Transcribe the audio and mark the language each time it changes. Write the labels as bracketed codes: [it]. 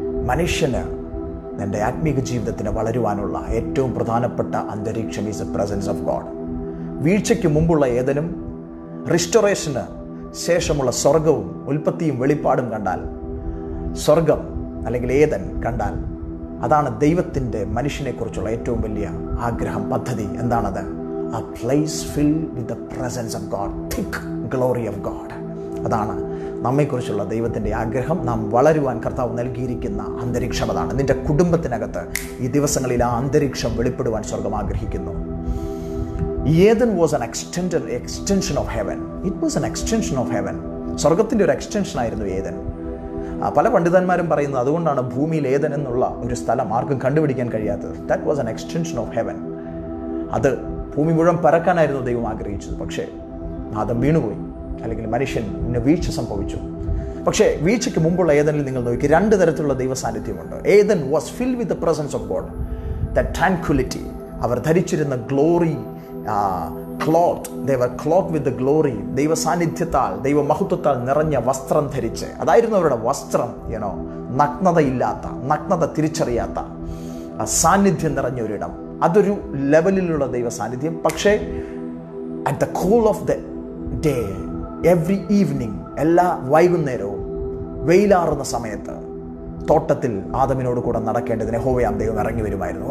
[ml] മനുഷ്യന് എൻ്റെ ആത്മീക ജീവിതത്തിന് വളരുവാനുള്ള ഏറ്റവും പ്രധാനപ്പെട്ട അന്തരീക്ഷം [en] Is the presence of God. [ml] വീഴ്ചയ്ക്ക് മുമ്പുള്ള ഏദനും റിസ്റ്റോറേഷന് ശേഷമുള്ള സ്വർഗവും ഉൽപ്പത്തിയും വെളിപ്പാടും കണ്ടാൽ, സ്വർഗം അല്ലെങ്കിൽ ഏദൻ കണ്ടാൽ, അതാണ് ദൈവത്തിൻ്റെ മനുഷ്യനെക്കുറിച്ചുള്ള ഏറ്റവും വലിയ ആഗ്രഹം, പദ്ധതി. എന്താണത്? [en] A place filled with the presence of God, thick glory of God. [ml] അതാണ് നമ്മെക്കുറിച്ചുള്ള ദൈവത്തിൻ്റെ ആഗ്രഹം. നാം വളരുവാൻ കർത്താവ് നൽകിയിരിക്കുന്ന അന്തരീക്ഷം അതാണ്. നിന്റെ കുടുംബത്തിനകത്ത് ഈ ദിവസങ്ങളിൽ ആ അന്തരീക്ഷം വെളിപ്പെടുവാൻ സ്വർഗം ആഗ്രഹിക്കുന്നു. [en] Eden was an extension of heaven. It was an extension of heaven. [ml] സ്വർഗത്തിൻ്റെ ഒരു എക്സ്റ്റൻഷൻ ആയിരുന്നു ഏദൻ. പല പണ്ഡിതന്മാരും പറയുന്നത് അതുകൊണ്ടാണ് ഭൂമിയിൽ ഏദൻ എന്നുള്ള ഒരു സ്ഥലം ആർക്കും കണ്ടുപിടിക്കാൻ കഴിയാത്തത്. [en] That was an extension of heaven. [ml] അത് ഭൂമി മുഴുവൻ പരക്കാനായിരുന്നു ദൈവം ആഗ്രഹിച്ചത്. പക്ഷേ നാദം വീണുപോയി, അല്ലെങ്കിൽ മനുഷ്യന് വീഴ്ച സംഭവിച്ചു. പക്ഷേ വീഴ്ചയ്ക്ക് മുമ്പുള്ള ഏദനിൽ നിങ്ങൾ നോക്കി, രണ്ട് തരത്തിലുള്ള ദൈവ സാന്നിധ്യമുണ്ട്. [en] Eden was filled with the presence of God, the tranquility. [ml] അവർ ധരിച്ചിരുന്ന [en] Glory cloth, they were clothed with the glory. [ml] ദൈവ സാന്നിധ്യത്താൽ, ദൈവ മഹത്വത്താൽ നിറഞ്ഞ വസ്ത്രം ധരിച്ച്, അതായിരുന്നു അവരുടെ വസ്ത്രം. നഗ്നതയില്ലാത്ത, നഗ്നത തിരിച്ചറിയാത്ത സാന്നിധ്യം നിറഞ്ഞ ഒരിടം. അതൊരു ലെവലിലുള്ള ദൈവ സാന്നിധ്യം. പക്ഷേ [en] at the cool of the day, every evening, [ml] എല്ലാ വൈകുന്നേരവും വെയിലാറുന്ന സമയത്ത് തോട്ടത്തിൽ ആദമിനോട് കൂടെ നടക്കേണ്ടതിന് യഹോവയാം ദൈവം ഇറങ്ങി വരുമായിരുന്നു.